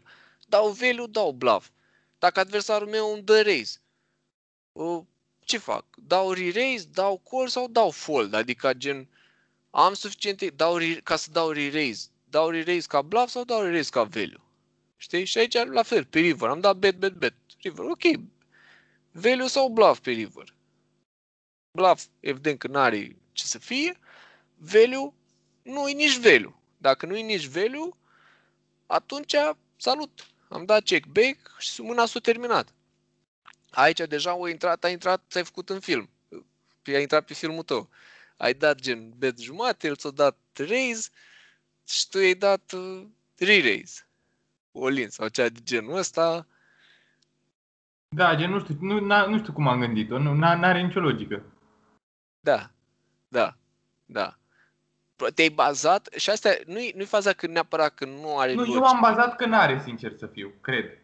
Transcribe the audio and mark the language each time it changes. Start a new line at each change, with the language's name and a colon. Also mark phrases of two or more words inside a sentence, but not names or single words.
Romanian: Dau value, dau bluff. Dacă adversarul meu îmi dă raise, ce fac? Dau re-raise, dau call sau dau fold? Adică gen, am suficiente, ca să dau re-raise. Dau re-raise ca bluff sau dau re-raise ca value? Știi? Și aici la fel, pe river. Am dat bet. River, ok. Value sau bluff pe river? Bluff, evident că n-are ce să fie. Value, nu e nici value. Dacă nu e nici value, atunci, salut. Am dat
English: check back
Romanian: și mâna s-a terminat. Aici deja a intrat, ți-ai făcut în film. A intrat pe filmul tău. Ai dat gen bet jumate, el ți-a dat raise și tu i-ai dat re-raise. All-in sau cea de genul ăsta. Da, gen nu știu cum am gândit-o, n-are nicio logică. Da. Te-ai bazat și asta nu-i faza că neapărat că nu are logică. Eu am bazat că n-are, sincer să fiu, cred.